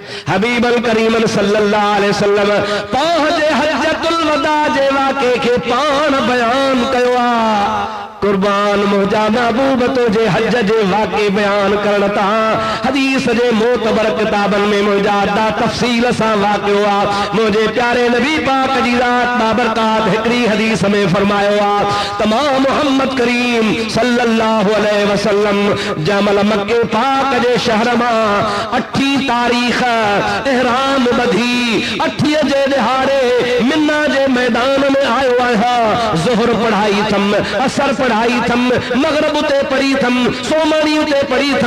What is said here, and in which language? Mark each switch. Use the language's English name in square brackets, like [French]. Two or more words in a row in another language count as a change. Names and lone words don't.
[Sindhi] हबीबल करीमन [Arabic] صلى الله عليه وسلم [Sindhi] पंहिंजे हज्जतुल वदा जे वाक़े खे पाण बयान कयो आहे। कुर्बान मुंहिंजा महबूब तुंहिंजे हज जे वाक़े बयान करण तां हदीस जे मोतबर किताबनि में मुंहिंजा अदा तफ़सील सां वाक़ियो आहे। मुंहिंजे प्यारे नबी पाक जी ज़ात बाबरकात हिकिड़ी हदीस में फरमायो आहे त मां मुहम्मद करीम [Arabic] صلى الله عليه وسلم [Sindhi] जमल मक्के पाक जे शहर मां 8 तारीख़ इहराम बधी 8 जे दिहाड़े मिना जे मैदान में आयो आहियां। ज़ुहर पढ़ाई थम, असर पढ़ाई थम, मगरिब उते पढ़ी थम, सोमणी उते पढ़ी थम।